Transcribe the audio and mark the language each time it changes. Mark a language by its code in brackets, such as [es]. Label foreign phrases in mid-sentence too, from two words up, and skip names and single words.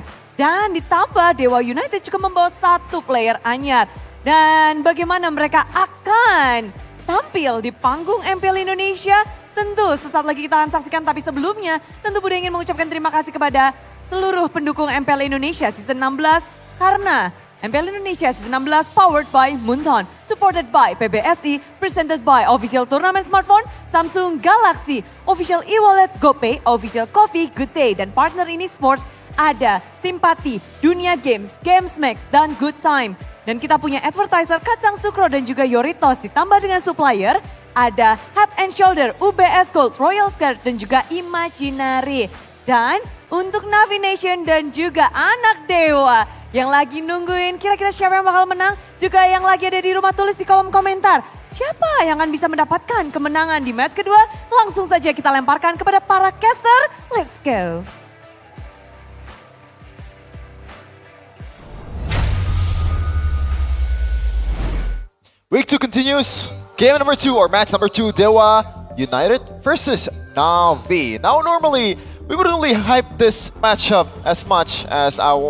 [id] Dan ditambah Dewa United juga membawa 1 player anyar. Dan bagaimana mereka akan tampil di panggung MPL Indonesia? Tentu sesaat lagi kita akan saksikan, tapi sebelumnya tentu Bude ingin mengucapkan terima kasih kepada seluruh pendukung MPL Indonesia Season 16. [en] Karena MPL Indonesia Season 16 powered by Moonton, supported by PBSI, presented by official tournament smartphone, Samsung Galaxy, official e-wallet, GoPay, official coffee, Good Day, [id] dan partner ini sports ada Simpati, Dunia Games, GamesMax, dan Good Time. Dan kita punya advertiser Kacang Sukro dan juga Yoritos, ditambah dengan supplier ada Head and Shoulder, UBS Gold, Royal Skirt, dan juga Imaginary. Dan untuk Navi Nation dan juga anak Dewa yang lagi nungguin kira-kira siapa yang bakal menang, juga yang lagi ada di rumah tulis di kolom komentar. Siapa yang akan bisa mendapatkan kemenangan di match kedua? Langsung saja kita lemparkan kepada para caster. [en] Let's go. Week 2 continues. Game number 2 or match number 2, Dewa United versus Navi. Now normally, we wouldn't really hype this matchup as much as I want